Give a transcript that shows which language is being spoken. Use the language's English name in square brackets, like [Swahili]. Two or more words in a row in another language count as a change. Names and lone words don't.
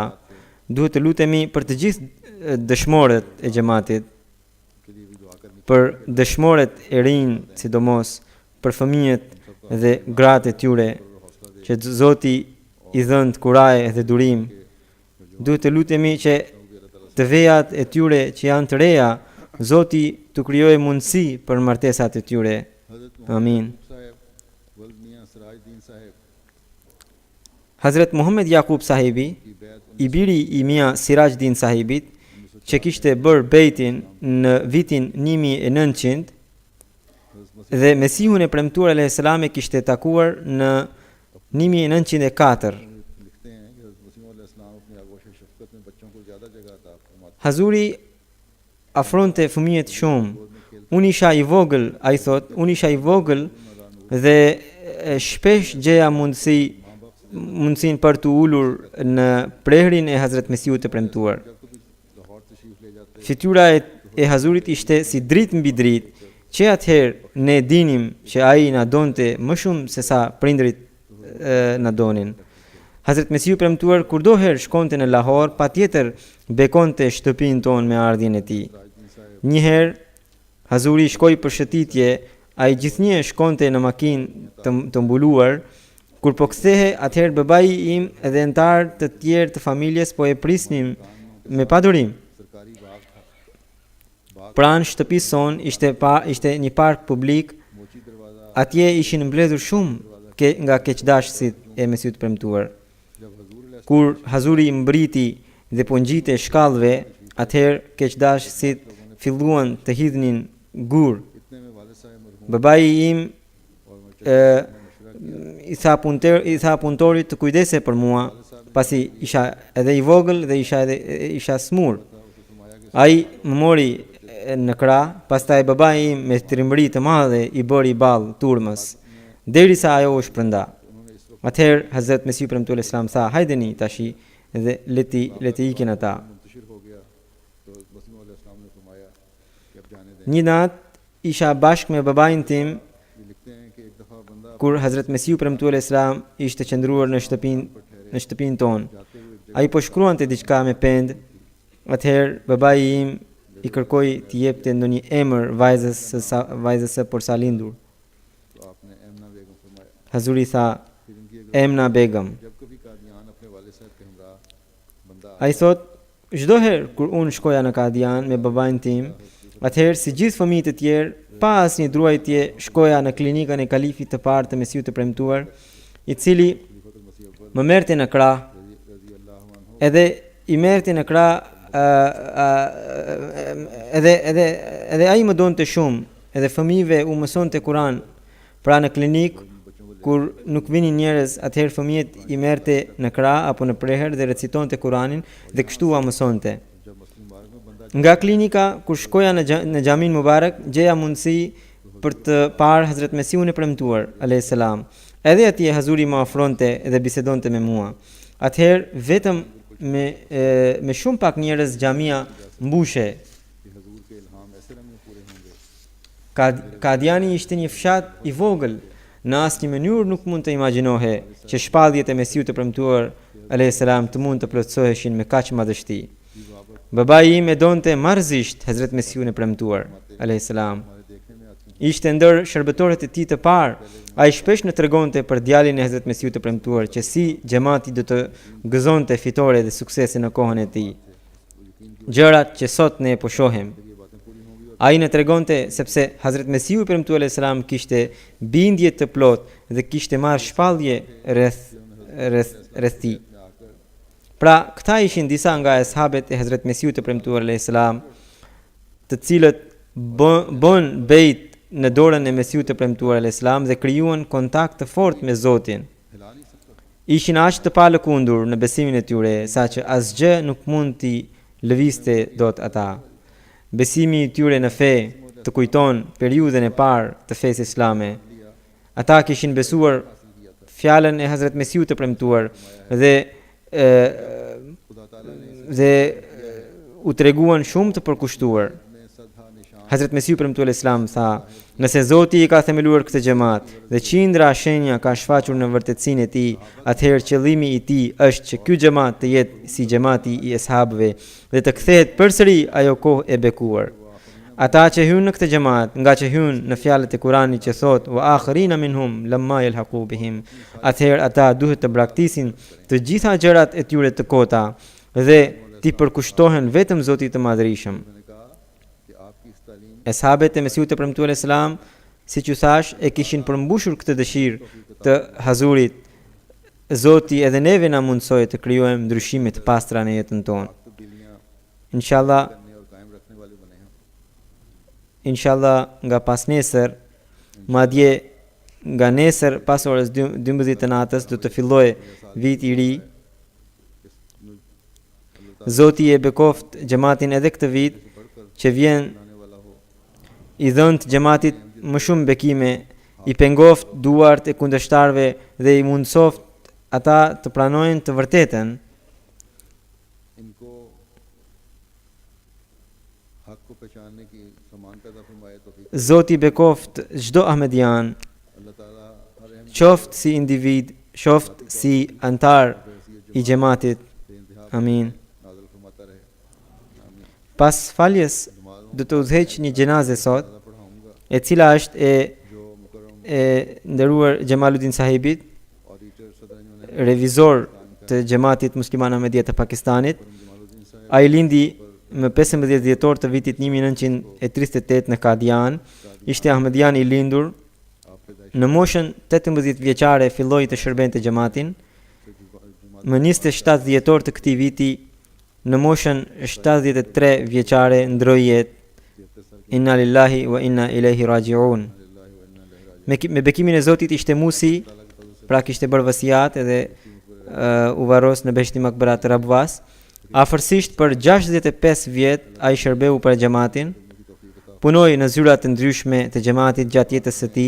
[Albanian] Duhet të lutemi për të gjithë dëshmorët e xhamatit, për dëshmorët e rinj, sidomos për fëmijët dhe gratë e tyre, që Zoti i dhënë kuraje dhe durim. Duhet të lutemi që të vejat e tyre që janë të reja, Zoti të krijojë mundësi për martesat e tyre. Amin. [Urdu] صاحب ولد میاں سراج الدین صاحب [Albanian] Hazret Muhammed Yaqub sahibi, [Urdu] کی بیعت [Albanian] i biri i mia Sirajuddin sahibit, që kishte bërë bejtin në vitin 1900 dhe Mesihun e premtuar a.s. e kishte takuar në 1904. [Urdu] لکھتے ہیں کہ حضرت مسیح [Arabic] عليه السلام [Urdu] اپنی آغوش شفقت میں بچوں کو زیادہ جگہ عطا فرماتے [Albanian] Hazuri afronte fëmijët shumë. Unë isha i vogël, ai thot, unë isha i vogël dhe shpesh gjeja mundësinë për të ulur në prehrin e Hazret Mesihut të premtuar. [Urdu] لاہور تشریف لے جاتے [Albanian] Fytyra e Hazurit ishte si dritë mbi dritë, që atëherë ne dinim që ai na donte më shumë se sa prindrit na donin. Hazret Mesihu premtuar kurdoherë shkonte në Lahor, patjetër bekonte shtëpinë tonë me ardhjen e tij. Një herë Hazuri shkoi për shëtitje, ai gjithnjë shkonte në makinë të mbuluar. Kur po kthehe, atëherë babai im dhe antar të tjerë të familjes po e prisnin me padurim. [Urdu] سرکاری باغ تھا [Albanian] Pranë shtëpisë son ishte një park publik. [Urdu] موچی دروازہ [Albanian] Atje ishin mbledhur shumë nga keqdashësit e Mesihut premtuar. [Urdu] جب حضور [Albanian] Kur Hazuri mbriti dhe po ngjite shkallëve, atëherë keqdashësit filluan të hidhnin gur. [Urdu] اتنے میں والد صاحب مرحوم [Albanian] Babai im [Urdu] اور [Albanian] i tha punëtorit të kujdese për mua, pasi isha edhe i vogël dhe isha smur. Ai më mori në krah, pastaj babai im me trimëri të madhe i bëri ball turmës, derisa ajo u shpërnda. Atëherë Hazrat Mesihu premtuar Islam tha, hajdeni tashi dhe leti ikin ata. [Urdu] منتشر ہو گیا تو مسیح [Arabic] عليه السلام [Urdu] نے فرمایا کہ اب جانے دیں [Albanian] Një natë isha bashk me babain tim [Urdu] یہ لکھتے ہیں کہ ایک دفعہ بندہ [Albanian] kur Hazrat Mesiu premtu [Arabic] عليه السلام [Albanian] ishte qëndruar në shtëpinë tonë. Ai po shkruante diçka me pend. Atëherë babai im i kërkoi t'i jepte ndonjë emër vajzës së porsalindur. [Urdu] تو آپ نے ایمنہ بیگم فرمایا. [Albanian] Hazuri tha [Urdu] پھر ان کی ایک [Albanian] Emna Begum. [Urdu] جب کبھی قادیان اپنے والے صاحب کے ہمراہ بندہ [Albanian] Ai thot çdo herë kur unë shkoja në Kadian me babain tim, atëherë si gjithë fëmijët e tjerë, pa asnjë druajtje, shkoja në klinikën e kalifit të parë të Mesiut të premtuar, i cili [Urdu] خلیفۃ المسیح اول [Albanian] më merrte në krah, [Arabic] رضي الله عنه [Albanian] edhe i merrte në krah, edhe ai më donte shumë, edhe fëmijëve u mësonte Kur'an. Pra në klinik kur nuk vinin njerëz, atëherë fëmijët i merrte në krah apo në prehër dhe recitonte Kur'anin dhe kështu ua mësonte. [Urdu] جب مسجد مبارک میں بندہ [Albanian] Nga klinika kur shkoja në Xhamin Mubarak, gjeja mundësi për të parë Hazrat Mesiun e premtuar [Arabic] عليه السلام. [Albanian] Edhe atje Hazuri më afronte dhe bisedonte me mua. Atëherë vetëm me shumë pak njerëz xhamia mbushe. [Urdu] کہ حضور کے الہام ایسے رنگ میں پورے ہوں گے [Albanian] Kadiani ishte një fshat i vogël. Në asnjë mënyrë nuk mund të imagjinohe që shpalljet e Mesiut të premtuar [Arabic] عليه السلام [Albanian] të mund të plotësoheshin me kaq madhështi. Babai im e donte marrëzisht Hazrat Mesiun e premtuar [Arabic] عليه السلام. [Urdu] ہمارے دیکھنے میں آتی [Albanian] Ishte ndër shërbëtorët e tij të parë. Ai shpesh në tregonte për djalin e Hazrat Mesiut të premtuar që si xhamati do të gëzonte fitore dhe suksese në kohën e tij. Gjërat që sot ne po shohim. [Urdu] یہ باتیں پوری ہوں گی اور [Albanian] Ai në tregonte sepse Hazrat Mesiu i premtuar [Arabic] عليه السلام [Albanian] kishte bindje të plot dhe kishte marrë shpallje rreth tij. [Urdu] میں آ کر [Albanian] Pra, këta ishin disa nga ashabet e Hazrat Mesiut të premtuar [Arabic] عليه السلام, [Albanian] të cilët bën bejt në dorën e Mesiut të premtuar [Arabic] عليه السلام [Albanian] dhe krijuan kontakt të fortë me Zotin. [Urdu] ہلا نہیں سکتا [Albanian] Ishin aq të palëkundur në besimin e tyre, saqë asgjë nuk mund t'i lëvizte dot ata. Besimi i tyre në fe të kujton periudhën e parë të fesë islame. Ata kishin besuar fjalën e Hazrat Mesiut të premtuar dhe [Urdu] خدا تعالیٰ نے [Albanian] dhe u treguan shumë të përkushtuar. [Urdu] میں صد نشان [Albanian] Hazrat Mesiu premtuar [Arabic] عليه السلام [Albanian] tha, nëse Zoti i ka themeluar këtë xhamat dhe qindra shenja ka shfaqur në vërtetësinë e tij, atëherë qëllimi i tij është që ky xhamat të jetë si xhamati i ashabëve dhe të kthehet përsëri ajo kohë e bekuar. Ata që hyn në këtë xhamat, nga që hyn në fjalët e Kuranit që thot [Arabic] وآخرين منهم لما يلحقوا بهم, [Albanian] atëherë ata duhet të braktisin të gjitha gjërat e tyre të kota dhe t'i përkushtohen vetëm Zotit të Madhërisëm. [Urdu] نے کہا کہ آپ کی اس تعلیم [Albanian] Ashabet e Mesiut të premtuar [Arabic] عليه السلام, [Albanian] siç u thash, e kishin përmbushur këtë dëshirë të Hazurit. Zoti edhe neve na mundsoi të krijojmë ndryshime të pastra në jetën tonë. [Urdu] تبدیلیاں [Albanian] Inshallah, [Urdu] کرنے اور قائم رکھنے والے بنے ہیں [Albanian] inshallah nga pas nesër, madje nga nesër pas orës 12 të natës do të fillojë viti i ri. Zoti e bekoft xhamatin edhe këtë vit që vjen [Urdu] آنے والا ہو [Albanian] i dhënë të xhamatit më shumë bekime, i pengoft duart e kundërshtarëve dhe i mundsoft ata të pranojnë të vërtetën. [Urdu] ان کو حق کو پہچاننے کی سامان پیدا فرمائے تو [Albanian] Zoti bekoft çdo ahmedian, [Urdu] اللہ تعالیٰ ہر احم [Albanian] qoftë si individ, qoftë si antar i xhamatit. [Urdu] بے انتہا [Albanian] Amin. [Urdu] نازل فرماتا رہے آمین [Albanian] Pas faljes do të udhëheq një gjenaze sot, [Urdu] زیادہ پڑھاؤں گا [Albanian] e cila është [Urdu] جو مکرم [Albanian] e nderuar Jamaluddin Sahibit, [Urdu] آڈیٹر صدر نے [Albanian] revizor të xhamatit musliman Ahmedia të Pakistanit. [Urdu] جمال الدین صاحب [Albanian] Ai lindi më 15 dhjetor të vitit 1938 në Kadian. Ishte ahmedian i lindur. [Urdu] آپ پیدائش [Albanian] Në moshën 18 vjeçare filloi të shërbente xhamatin. Më 27 dhjetor të këtij viti, në moshën 73 vjeçare ndroi jetë. [Arabic] إنا لله وإنا إليه راجعون. [Albanian] Me bekimin e Zotit ishte musi, pra kishte bërë vasiat edhe u varros në Beheshti Makbarat të Rabwas. Afërsisht për 65 vjet ai shërbeu për xhamatin. Punoi në zyra të ndryshme të xhamatit gjatë jetës së tij.